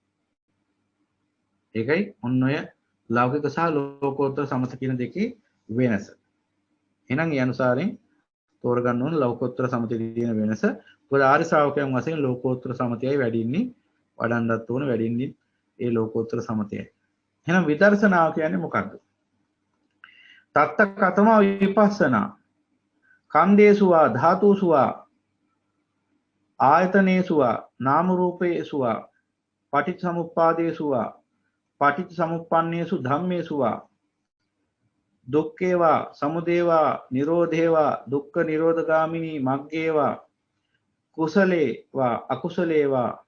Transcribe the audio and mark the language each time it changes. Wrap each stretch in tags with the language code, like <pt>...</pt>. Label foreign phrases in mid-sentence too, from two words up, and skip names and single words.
<si>ඒකයි ඔන්න ඔය ලෞකික සහ ලෝකෝත්තර සමත කියන දෙකේ වෙනස. එහෙනම් ඒ අනුසාරයෙන් තෝරගන්න ඕන ලෞකෝත්තර සමතේ තියෙන වෙනස. මොකද ආර්ය ශ්‍රාවකයන් වශයෙන් ලෝකෝත්තර සමතයයි වැඩින්නේ වඩන්නත් ඕන වැඩින්නේ ඒ ලෝකෝත්තර සමතයයි. එහෙනම් විදර්ශනාව කියන්නේ මොකක්ද?</si> <pi>තත්ත කතම විපස්සනා කන්දේසුවා ධාතුසුවා ආයතනේසුවා නාම රූපේසුවා පටිච්චසමුප්පාදේසුවා පටිච්චසමුප්පන්නේසු ධම්මේසුවා දුක්ඛේවා සමුදේවා නිරෝධේවා දුක්ඛ නිරෝධගාමිනී මග්ගේවා කුසලේවා අකුසලේවා</pi>